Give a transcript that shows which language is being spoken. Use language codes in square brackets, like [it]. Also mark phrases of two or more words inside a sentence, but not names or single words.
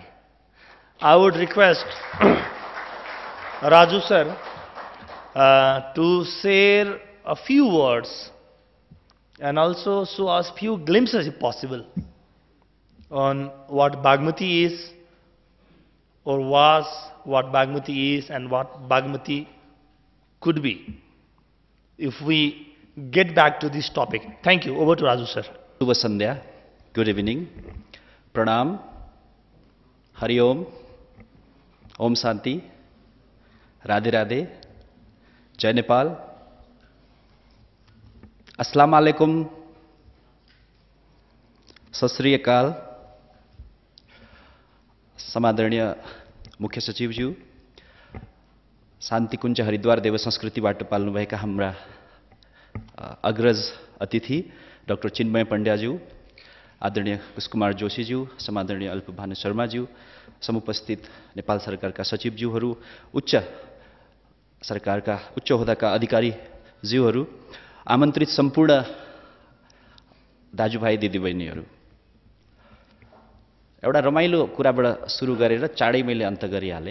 [en] I would request Raju sir to share a few words and also show us few glimpses if possible on what Bagmati is or was, what Bagmati is and what Bagmati could be if we get back to this topic. Thank you. Over to Raju sir. [ne] शुभ सन्ध्या. [en] Good evening. Pranam. [sa] हरि ओम्। ओम् शान्ति. [ne] राधे राधे। जय नेपाल. [ar] السلام عليكم. [pa] ਸਤ ਸ੍ਰੀ ਅਕਾਲ. [ne] समादरणीय मुख्य सचिवज्यू, शान्तिकुञ्ज हरिद्वार देव संस्कृतिबाट पाल्नुभएका हाम्रा अग्रज अतिथि डाक्टर चिन्मय पण्ड्याज्यू, आदरणीय कुशकुमार जोशीज्यू, समादरणीय अल्पभानु शर्माज्यू, समुपस्थित नेपाल सरकारका सचिवज्यूहरू, उच्च सरकारका उच्च होदाका अधिकारीज्यूहरू, आमन्त्रित सम्पूर्ण दाजुभाइ दिदीबहिनीहरू, एउटा रमाइलो कुराबाट सुरु गरेर चाँडै मैले अन्त गरिहालेँ।